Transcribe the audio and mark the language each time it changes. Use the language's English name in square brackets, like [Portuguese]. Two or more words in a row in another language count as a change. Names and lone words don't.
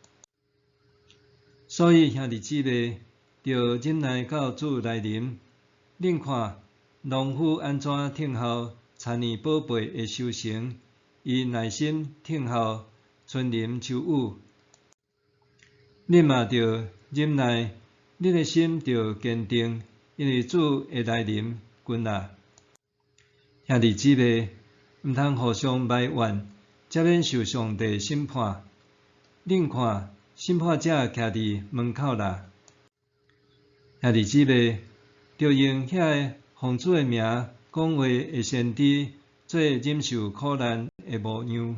[Min Nan Chinese] 所以兄弟姊妹，着忍耐到主来临。恁看，农夫安怎等候田里宝贝的收成，伊耐心等候春林秋雨。恁嘛着忍耐，恁的心着坚定，因为主会来临近啦。兄弟姊妹，毋通互相埋怨，才免受上帝审判。恁看，审判者徛伫门口啦。兄弟姊妹，着用遐个奉主的名讲话的先知，做忍受苦难的模样。